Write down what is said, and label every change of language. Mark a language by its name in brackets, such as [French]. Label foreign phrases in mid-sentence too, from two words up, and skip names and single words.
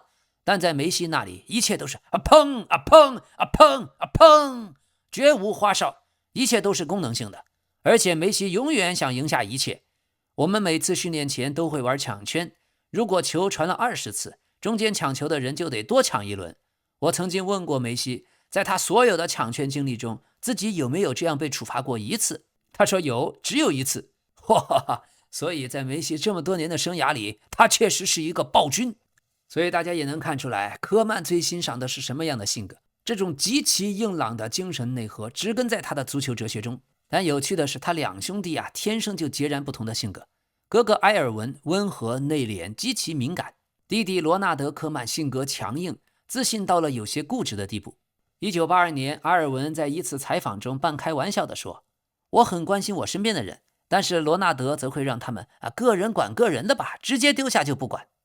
[Chinese] 但在梅西那裡，一切都是啊砰啊砰啊砰啊砰，絕無花哨，一切都是功能性的。而且梅西永遠想贏下一切。我們每次訓練前都會玩搶圈，如果球傳了20次，中間搶球的人就得多搶一輪。我曾經問過梅西，在他所有的搶圈經歷中，自己有沒有這樣被處罰過一次？他說有，只有一次。所以在梅西這麼多年的生涯裡，他確實是一個暴君。所以大家也能看出來，科曼最欣賞的是什麼樣的性格？這種極其硬朗的精神內核植根在他的足球哲學中。但有趣的是，他2兄弟天生就截然不同的性格。哥哥埃尔文溫和內斂，極其敏感；弟弟羅納德·科曼性格強硬，自信到了有些固執的地步。1982年，阿爾文在一次採訪中半開玩笑地說：“我很關心我身邊的人，但是羅納德則會讓他們個人管個人的吧，直接丟下就不管。”